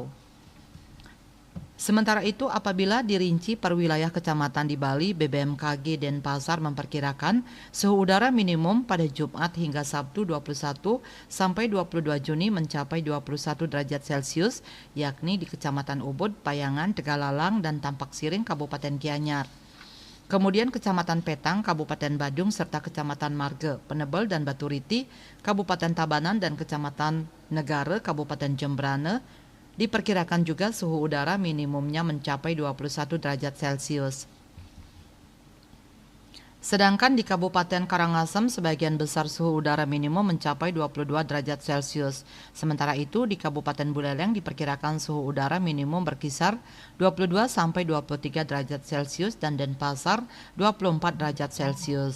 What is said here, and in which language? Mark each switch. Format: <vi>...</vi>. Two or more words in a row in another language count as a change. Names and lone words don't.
<id>Sementara itu, apabila dirinci per wilayah kecamatan di Bali, BBMKG Denpasar memperkirakan suhu udara minimum pada Jumat hingga Sabtu 21 sampai 22 Juni mencapai 21 derajat Celcius, yakni di Kecamatan Ubud, Payangan, Tegalalang, dan Tampak Siring, Kabupaten Gianyar. Kemudian Kecamatan Petang, Kabupaten Badung, serta Kecamatan Marge, Penebel, dan Baturiti, Kabupaten Tabanan, dan Kecamatan Negara, Kabupaten Jembrane, diperkirakan juga suhu udara minimumnya mencapai 21 derajat Celcius. Sedangkan di Kabupaten Karangasem sebagian besar suhu udara minimum mencapai 22 derajat Celcius. Sementara itu di Kabupaten Buleleng diperkirakan suhu udara minimum berkisar 22 sampai 23 derajat Celcius dan Denpasar 24 derajat Celcius.</id>